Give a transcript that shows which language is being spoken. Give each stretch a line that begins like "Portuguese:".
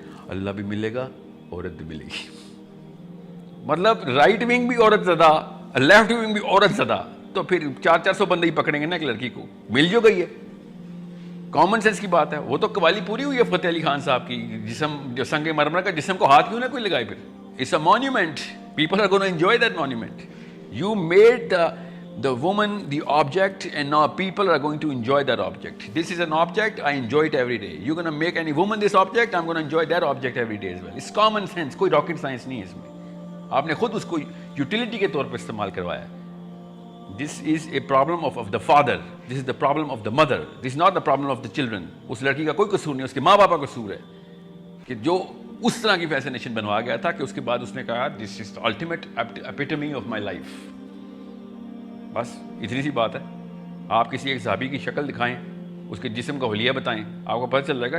Urdu: اللہ بھی ملے گا, عورت بھی ملے گی. مطلب رائٹ ونگ بھی عورت زدہ, لیفٹ ونگ بھی عورت زدہ, تو پھر 400 بندے ہی پکڑیں گے نا ایک لڑکی کو, مل جو گئی ہے. کامن سینس کی بات ہے. وہ تو قوالی پوری ہوئی ہے فتح علی خان صاحب کی, جسم جو سنگ مرمر کا جسم کو ہاتھ کیوں نہ کوئی لگائے. پھر
English: It's a monument, people are gonna enjoy that monument. You made the woman the object, and now people are going to enjoy that object. This is an object, I enjoy it every day. You're going to make any woman this object, I'm going to enjoy that object every day as well. It's common sense,
Urdu: کوئی rocket science نہیں ہے اس میں. آپ نے خود اس کو utility کے طور پر استعمال کروایا.
English: This is a problem of the father, this is the problem of the mother, this is not the problem of the children.
Urdu: اس لڑکی کا کوئی قصور نہیں, اس کے ماں باپ کا قصور ہے کہ جو اس طرح کی فیسنیشن بنوا گیا تھا کہ اس کے بعد اس نے کہا
English: this is the ultimate epitome of my life.
Urdu: بس اتنی سی بات ہے. آپ کسی ایک صحابی کی شکل دکھائیں, اس کے جسم کا حلیہ بتائیں, آپ کو پتہ چل جائے گا.